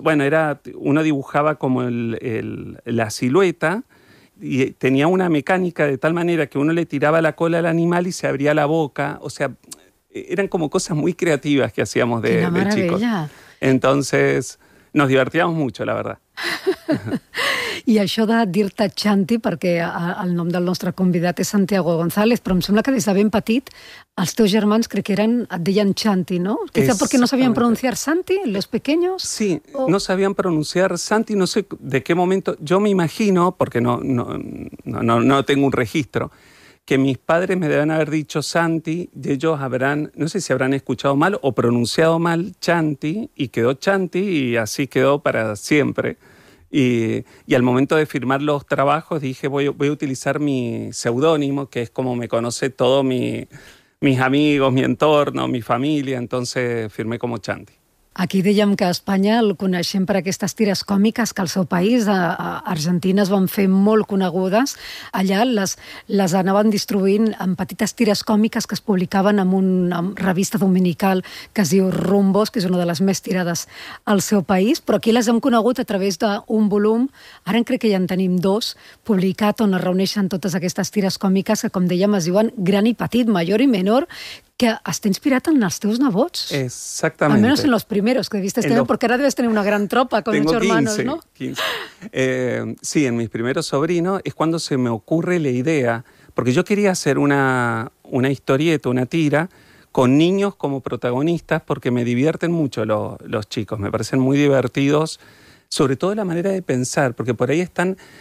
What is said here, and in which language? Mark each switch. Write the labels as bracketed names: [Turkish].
[Spanish] Bueno, era uno dibujaba como la silueta y tenía una mecánica de tal manera que uno le tiraba la cola al animal y se abría la boca. O sea, eran como cosas muy creativas que hacíamos de chicos. Entonces, nos divertíamos mucho, la verdad. [Catalan] I això de dir-te Xanti, perquè el nom del nostre convidat és Santiago González, però em sembla que des de ben petit els teus germans crec que et deien Xanti, no? [Spanish] Quizá porque no sabían pronunciar Santi, los pequeños. Sí, o... no sabían pronunciar Santi, no sé de qué momento. Yo me imagino, porque no tengo un registro, que mis padres me deben haber dicho Santi, y ellos habrán, no sé si habrán escuchado mal o pronunciado mal Chanti, y quedó Chanti, y así quedó para siempre. Y al momento de firmar los trabajos dije, voy a utilizar mi seudónimo, que es como me conoce todo mis amigos, mi entorno, mi familia, entonces firmé como Chanti. [Catalan] Aquí dèiem que a Espanya el coneixem per aquestes tires còmiques que al seu país, a Argentina, es van fer molt conegudes. Allà les anaven distribuint en petites tires còmiques que es publicaven en una revista dominical que es diu Rumbos, que és una de les més tirades al seu país. Però aquí les hem conegut a través d'un volum, ara crec que ja en tenim dos, publicat on es reuneixen totes aquestes tires còmiques que, com dèiem, es diuen Gran i Petit, Major i Menor, que està inspirat en els teus nebots. Exactament. Almenys en els primers que debiste tenir, perquè ara debes tenir una gran tropa con [Spanish] tengo ocho 15, hermanos, ¿no? 15. Sí, en mis primeros sobrinos es cuando se me ocurre la idea, porque yo quería hacer una historieta, una tira, con niños como protagonistas, porque me divierten mucho los chicos, me parecen muy divertidos, sobre todo la manera de pensar, porque por ahí están...